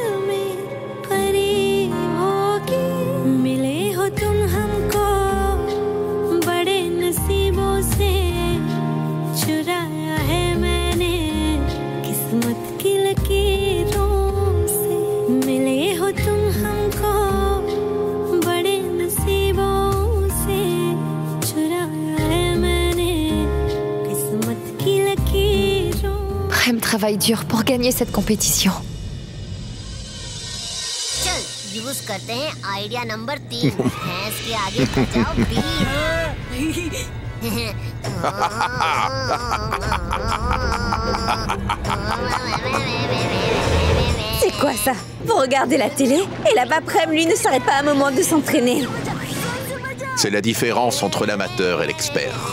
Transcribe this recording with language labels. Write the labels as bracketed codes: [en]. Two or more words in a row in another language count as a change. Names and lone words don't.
[hi] में करीब होगी मिले हो तुम हमको बड़े नसीबों से चुराया है मैंने किस्मत की लकीरों से मिले हो तुम हमको बड़े नसीबों से चुराया है मैंने किस्मत की लकीरों. [fr] Prem travaille dur pour gagner cette compétition. [hi] चल यूज करते हैं आइडिया नंबर 3 भैंस के आगे बजाओ बीट. [fr] C'est quoi ça? Vous regardez la télé et là-bas Prem, lui, ne s'arrête pas un moment de s'entraîner. C'est la différence entre l'amateur et l'expert.